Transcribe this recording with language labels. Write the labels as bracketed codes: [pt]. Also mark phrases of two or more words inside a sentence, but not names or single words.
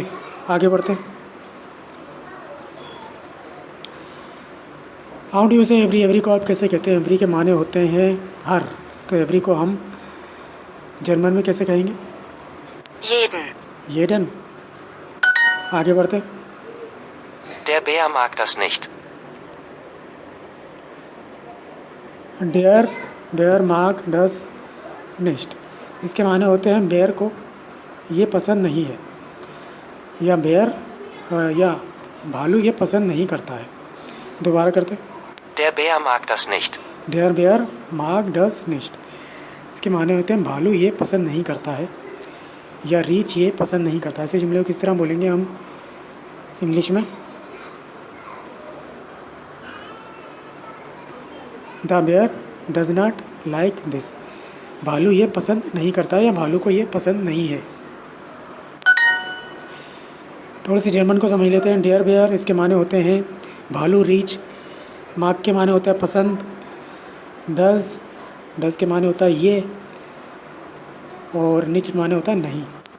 [hi] आगे बढ़ते हैं। [en] how do you say every? [hi] एवरी को आप कैसे कहते हैं? एवरी के माने होते हैं हर, तो एवरी को हम जर्मन में कैसे कहेंगे? [de] Jeden. [hi] येडन। आगे बढ़ते हैं। [de] Der Bär mag das nicht. Der Bär mag das nicht. [hi] इसके माने होते हैं बेयर को ये पसंद नहीं है, या बेयर या भालू ये पसंद नहीं करता है। दोबारा करते हैं। [de] Der Bär mag das nicht. Der Bär mag das nicht. [hi] इसके माने होते हैं भालू ये पसंद नहीं करता है, या रीछ ये पसंद नहीं करता है। ऐसे जुमले को किस तरह बोलेंगे हम इंग्लिश में? [en] The bear does not like this. [hi] भालू ये पसंद नहीं करता है, या भालू को ये पसंद नहीं है। थोड़ी सी जर्मन को समझ लेते हैं। [de] Der Bär [hi] इसके माने होते हैं भालू, रीछ। मार्क के माने होता है पसंद। डज के माने होता है ये, और निच माने होता है नहीं।